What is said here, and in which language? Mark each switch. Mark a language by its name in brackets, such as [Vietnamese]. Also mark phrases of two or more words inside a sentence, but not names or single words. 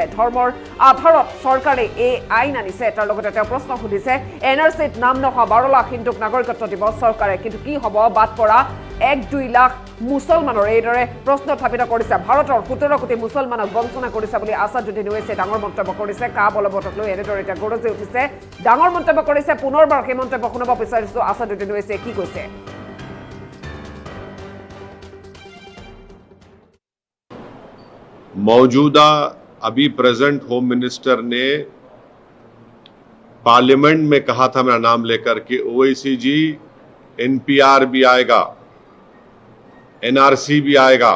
[Assamese] ধৰ্মৰ আধাৰত চৰকাৰে এই আইন আনিছে। তাৰ লগতে তেওঁ প্ৰশ্ন সুধিছে, NRCত নাম নোহোৱা 12 লাখ হিন্দুক নাগৰিকত্ব দিব চৰকাৰে, কিন্তু কি হ'ব বাদ পৰা 1-2 লাখ মুছলমানৰ? এইদৰে প্ৰশ্ন উত্থাপিত কৰিছে। ভাৰতৰ 17 কোটি মুছলমানক বঞ্চনা কৰিছে বুলি আছাদুদ্দিন ওৱেইচে ডাঙৰ মন্তব্য কৰিছে। কা বলবতক লৈ এনেদৰে এতিয়া গৰজি উঠিছে, ডাঙৰ মন্তব্য কৰিছে। পুনৰবাৰ সেই মন্তব্য শুনাব বিচাৰিছো আছাদুদ্দিন ওৱেইচে কি কৈছে। [Hindi] मौजूदा अभी [English] present home minister [Hindi] ने पार्लियामेंट में कहा था मेरा नाम लेकर कि ओवैसी जी NPR भी आएगा, NRC भी आएगा।